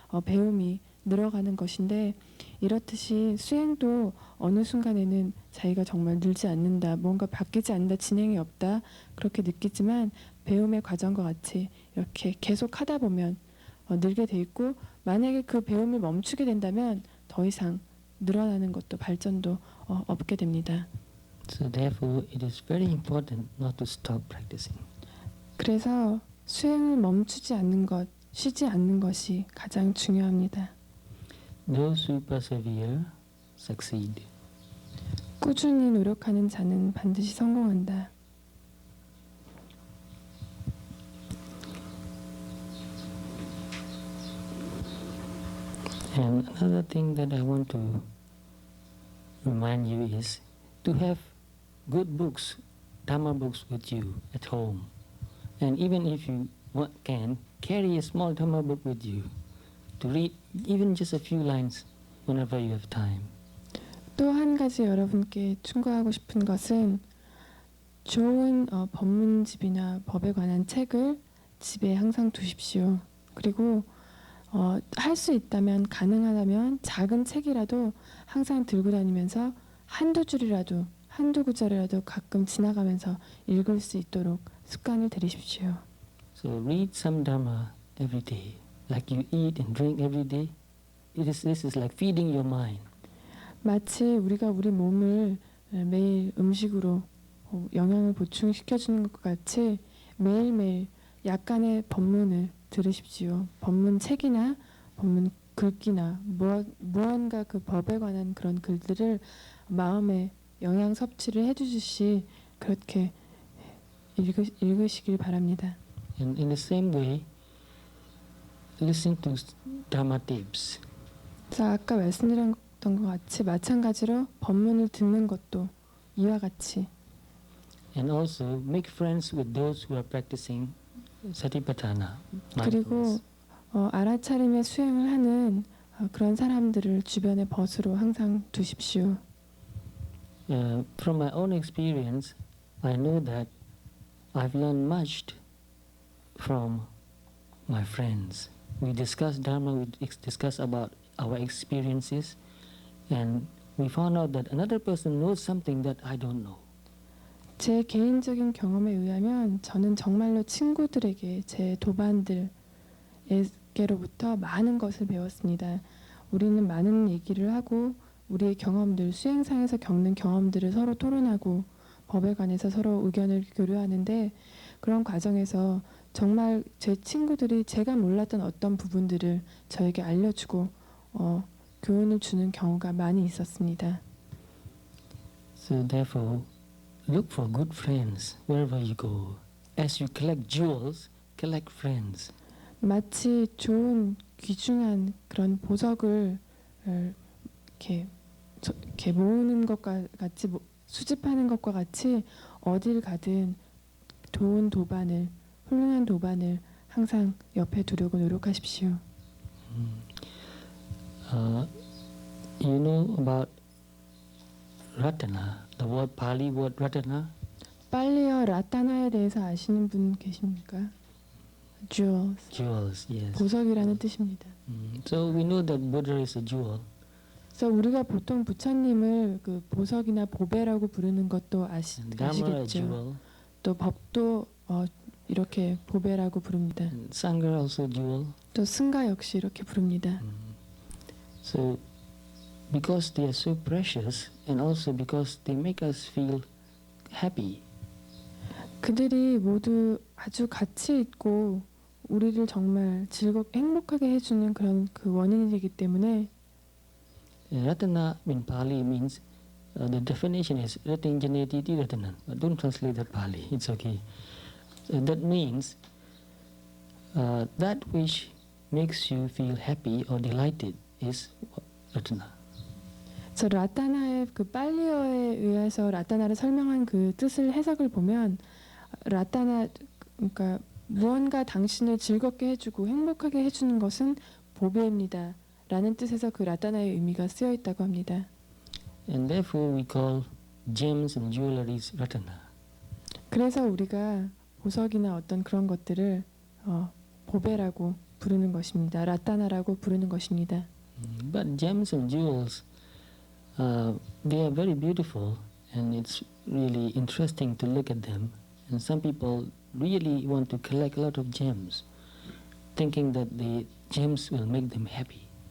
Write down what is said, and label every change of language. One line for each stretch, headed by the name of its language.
Korean: 배움이 늘어가는 것인데 이렇듯이 수행도 어느 순간에는 자기가 정말 늘지 않는다 뭔가 바뀌지 않는다 진행이 없다 그렇게 느끼지만 배움의 과정과 같이 이렇게 계속 하다 보면 늘게 돼 있고 만약에 그 배움을 멈추게 된다면 더 이상 늘어나는 것도 발전도 없게 됩니다.
English: So therefore, it is very important not to stop practicing.
Korean: 그래서 수행을 멈추지 않는 것, 쉬지 않는 것이 가장 중요합니다.
English: Those who persevere succeed.
Korean: 꾸준히 노력하는 자는 반드시 성공한다.
English: And another thing that I want to remind you is to have good books, Dharma books with you at home. And even if you can, carry a small Dharma book with you to read even just a few lines whenever you have time.
Korean: 또 한 가지 여러분께 충고하고 싶은 것은 좋은 법문집이나 법에 관한 책을 집에 항상 두십시오. 그리고 할 수 있다면 가능하다면 작은 책이라도 항상 들고 다니면서 한두 줄이라도 한두 구절이라도 가끔 지나가면서 읽을 수 있도록 습관을 들이십시오.
English: So read some Dharma every day, like you eat and drink every day. This is like feeding your mind.
Korean: 마치 우리가 우리 몸을 매일 음식으로 영양을 보충시켜주는 것과 같이 매일매일 약간의 법문을 들으십시오. 법문 책이나 법문 글귀나 무언가 그 법에 관한 그런 글들을 마음에 영양 섭취를 해주듯이 그렇게 읽으시길 바랍니다.
English: And in the same way, listen to Dharma tapes.
Korean: 자, 아까 말씀드렸던 것 같이 마찬가지로 법문을 듣는 것도 이와 같이
English: And also make friends with those who are practicing Satipatthana.
Korean: 그리고 알아차림의 수행을 하는 그런 사람들을 주변의 벗으로 항상 두십시오.
English: From my own experience, I know that I've learned much from my friends. We discuss Dharma, we discuss about our experiences, and we found out that another person knows something that I don't know.
Korean: 제 개인적인 경험에 의하면 저는 정말로 친구들에게 제 도반들에게로부터 많은 것을 배웠습니다. 우리는 많은 얘기를 하고 우리의 경험들, 수행상에서 겪는 경험들을 서로 토론하고 법에 관해서 서로 의견을 교류하는데 그런 과정에서 정말 제 친구들이 제가 몰랐던 어떤 부분들을 저에게 알려주고 교훈을 주는 경우가 많이 있었습니다.
English: So therefore, look for good friends wherever you go. As you collect jewels, collect friends.
Korean: 마치 좋은 귀중한 그런 보석을 이렇게 모으는 것과 같이 수집하는 것과 같이 어딜 가든 좋은 도반을 훌륭한 도반을 항상 옆에 두려고 노력하십시오.
English: You know about Ratana, the word Pali word Ratana?
Korean: 빨리어 라타나에 대해서 아시는 분 계십니까?
English: Jewels, Jewels, yes.
Korean: 보석이라는 뜻입니다.
English: So we know that Buddha is a jewel.
Korean: 그래서 우리가 보통 부처님을 그 보석이나 보배라고 부르는 것도
English: And Dharma a
Korean: 아시겠죠.
English: jewel.
Korean: 또 법도 이렇게 보배라고 부릅니다.
English: And Sangha also jewel.
Korean: 또 승가 역시 이렇게 부릅니다.
English: So because they are so precious and also because they make us feel happy.
Korean: 그들이 모두 아주 가치 있고 우리를 정말 즐겁게 행복하게 해주는 그런 그 원인이기 때문에
English: Ratana in Pali means the definition is
Pali: Ratinjaneti Ratanan.
English: But don't translate that Pali. It's okay. So that means that which makes you feel happy or delighted is Ratana.
Korean: 그래서 라타나의 그 빨리어에 의해서 라타나를 설명한 그 뜻을 해석을 보면 라타나 그러니까 무언가 당신을 즐겁게 해주고 행복하게 해주는 것은 보배입니다. 라는 뜻에서 그 라타나의 의미가 쓰여 있다고 합니다.
English: And therefore we call gems and jewelries Ratana.
Korean: 그래서 우리가 보석이나 어떤 그런 것들을 보배라고 부르는 것입니다. 라타나라고 부르는 것입니다.
English: But gems and jewels, they are very beautiful and it's really interesting to look at them. And some people really want to collect a lot of gems, thinking that the gems will make them happy.